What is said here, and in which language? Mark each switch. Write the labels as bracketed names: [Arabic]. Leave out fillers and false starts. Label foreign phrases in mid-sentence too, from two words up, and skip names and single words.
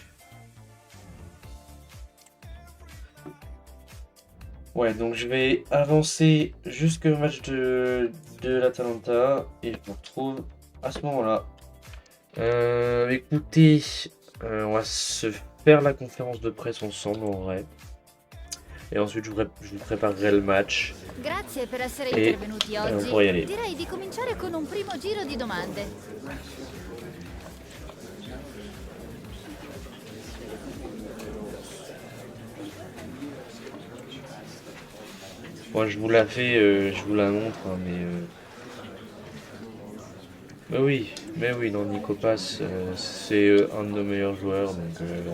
[French] Ouais, donc je vais avancer jusqu'au match de l'Atalanta et je vous retrouve à ce moment-là. Écoutez, on va se faire la conférence de presse ensemble en vrai. Et ensuite, je vous préparerai le match. [Italian] Grazie per essere [French] E [Italian] intervenuti [French] on [Italian] oggi. [French] pourra y aller. [Italian] Direi di cominciare con un primo giro di domande. [French] Moi, je vous la fais, je vous la montre, hein, mais oui, non, Nico Pass, c'est un de nos meilleurs joueurs, donc en